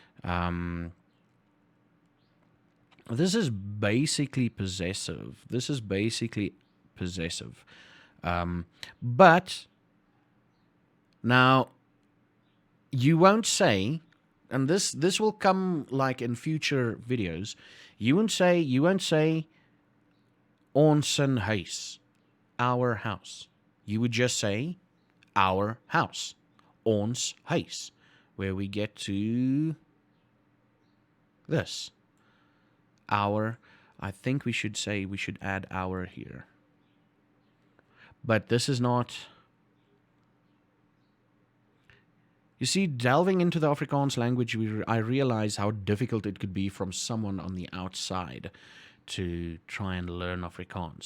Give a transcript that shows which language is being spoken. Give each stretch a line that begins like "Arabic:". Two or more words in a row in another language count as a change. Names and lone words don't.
English: This is basically possessive. But now you won't say, and this will come like in future videos. You won't say
Afrikaans: ons huis,
English: our house. You would just say our house,
Afrikaans: ons huis,
English: where we get to this. Our, I think we should add our here. But this is not... You see, delving into the Afrikaans language, I realize how difficult it could be from someone on the outside to try and learn Afrikaans.